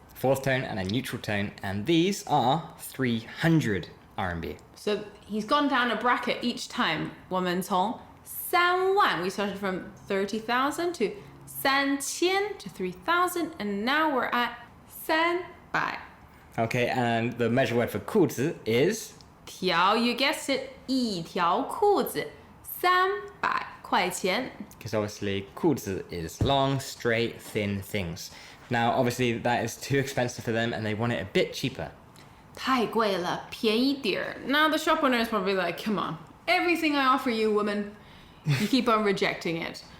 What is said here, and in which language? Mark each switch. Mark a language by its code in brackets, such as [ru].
[en] Fourth tone and a neutral tone, and these are 300 RMB. So he's gone down a bracket each time. [zh] 我们从3万, [en] we started from 30,000 to 3000 to 3,000, and now we're at 300. Okay, and the measure word for 裤子 is [zh] 条, [en] you guessed it, [zh] 一条裤子, 300块钱. [en] because obviously 裤子 is long, straight, thin things. Now obviously that is too expensive for them and they want it a bit cheaper. [zh] 太贵了，便宜点儿. [en] Now the shop owner is probably like, come on, everything I offer you, woman, you keep on rejecting it.